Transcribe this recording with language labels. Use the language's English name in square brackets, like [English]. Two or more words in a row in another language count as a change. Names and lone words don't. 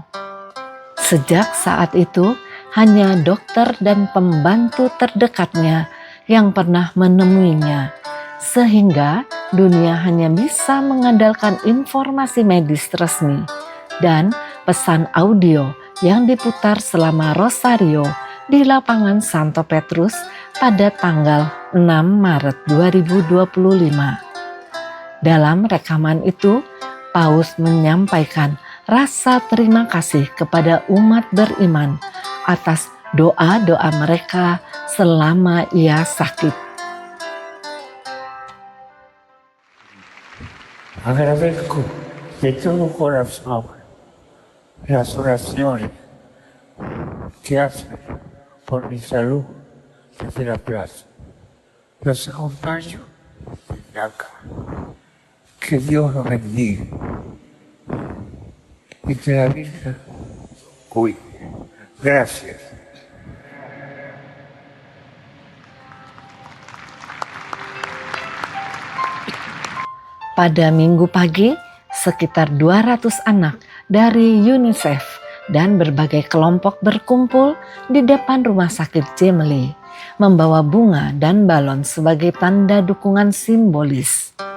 [Indonesian] Sejak saat itu, hanya dokter dan pembantu terdekatnya yang pernah menemuinya, sehingga dunia hanya bisa mengandalkan informasi medis resmi dan pesan audio yang diputar selama Rosario di lapangan Santo Petrus pada tanggal 6 Maret 2025. Dalam rekaman itu, Paus menyampaikan rasa terima kasih kepada umat beriman atas doa-doa mereka selama ia sakit. [Spanish] Agradezco de todo corazón las oraciones que hacen por mi salud desde la plaza. Los acompaño desde acá. Que Dios los bendiga y que la Virgen cuide. Gracias. [Indonesian] Pada Minggu pagi, sekitar 200 anak dari UNICEF dan berbagai kelompok berkumpul di depan Rumah Sakit Gemelli, membawa bunga dan balon sebagai tanda dukungan simbolis.